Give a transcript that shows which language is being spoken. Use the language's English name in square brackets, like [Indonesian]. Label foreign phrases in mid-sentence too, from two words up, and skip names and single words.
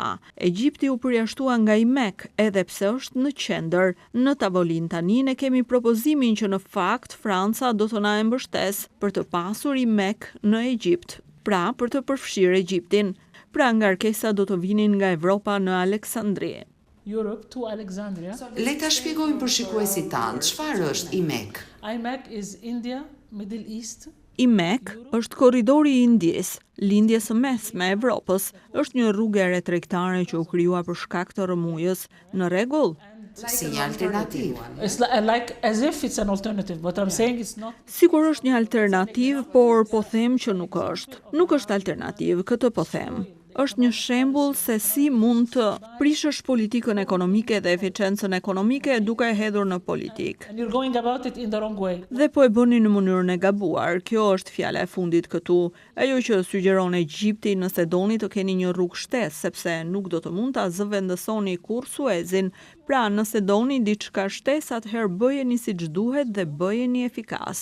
[Albanian] Egjipti u përjashtua nga IMEK edhe pse është në qendër. Në tavolinë tani ne kemi propozimin që në fakt Franca do të na e mbështes për të pasur IMEK në Egjipt, pra për të përfshirë Egjiptin. Pra ngarkesa do të vinin nga Evropa në Aleksandri. [English] Europe to Alexandria. [Albanian] Le ta shpjegojmë për shikuesit tanë, çfarë është IMEK? [English] IMEC is India, Middle East. [Albanian] IMEC është korridori i Indjes, lindjes së mesme e Evropës. Është një rrugë e re tregtare që u krijua për shkak të rrëmujës. Në rregull? Si një alternativë. [English] It's like as if it's an alternative, but I'm saying it's not. [Albanian] Sigur është një alternativë, por po them që nuk është. Nuk është alternativë, këtë po them. Është një shembull se si mund të prishësh politikën ekonomike dhe eficiencën ekonomike duke e hedhur në politikë. [English] And you're going about it in the wrong way. [Albanian] Dhe po e bëni në mënyrën e gabuar. Kjo është fjala e fundit këtu. Ajo që sugjeron Egjipti nëse doni të keni një rrugë shtesë, sepse nuk do të mund ta zëvendësoni kurrë Suezin. Pra, nëse doni diçka shtesë, atëherë bëjeni siç duhet dhe bëjeni efikas.